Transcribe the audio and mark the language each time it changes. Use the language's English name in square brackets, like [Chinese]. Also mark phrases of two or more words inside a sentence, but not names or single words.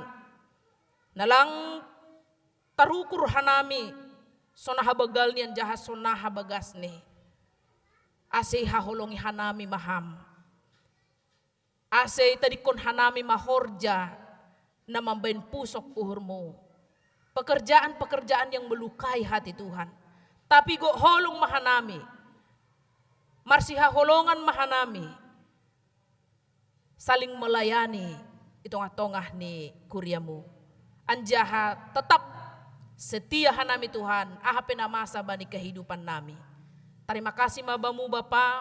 [Batak Simalungun] Nalang tarukur hanami sonaha bagal niyan jahat sonaha bagas ni. Asay haholongi hanami maham. Asay tadikon hanami mahorja na mambain pusok uhurmu. [Indonesian] Pekerjaan-pekerjaan yang melukai hati Tuhan. [Batak Simalungun] Tapi go holong mahanami. Marsiha holongan mahanami. [Indonesian] Saling melayani [Batak Simalungun] itong-tongah ni kuryamu. Anjaha [Indonesian] tetap setia [Batak Simalungun] hanami Tuhan. Ahape na masa bani kehidupan nami. [Indonesian] Terima kasih [Batak Simalungun] mabamu Bapa.